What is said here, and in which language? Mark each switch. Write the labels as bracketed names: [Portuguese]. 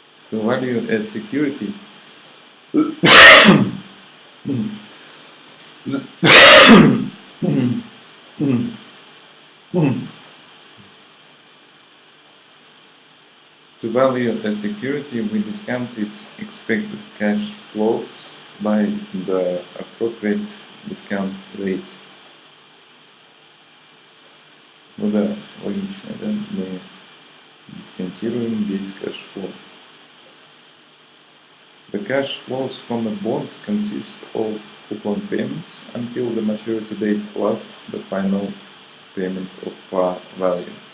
[English] To value a security To value a security, we discount its expected cash flows by the appropriate discount rate. [Russian] Ну да, логично, да? Мы дисконтируем весь cash flow. [English] The cash flows from a bond consists of coupon payments until the maturity date plus the final payment of par value.